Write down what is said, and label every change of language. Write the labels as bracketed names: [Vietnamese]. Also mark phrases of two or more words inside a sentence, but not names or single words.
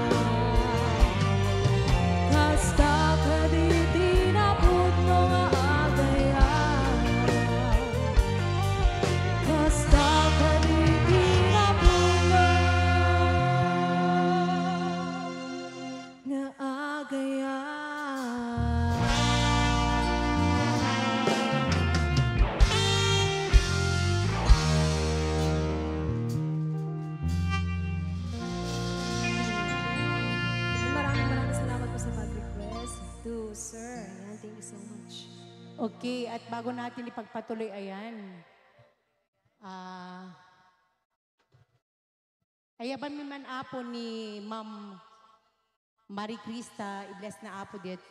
[Iloko] Kasta kaditi na puno nga agayan. Kasta kaditi na puno nga agayan. [Filipino] Maraming salamat po sa pag-request to sir. Ayan, [English] thank you so much. [Filipino] Okay, at bago natin ipagpatuloy, ayan. [Iloko] Ayaban mi man apo ni Ma'am Marie Krista, i-bless na apo dito.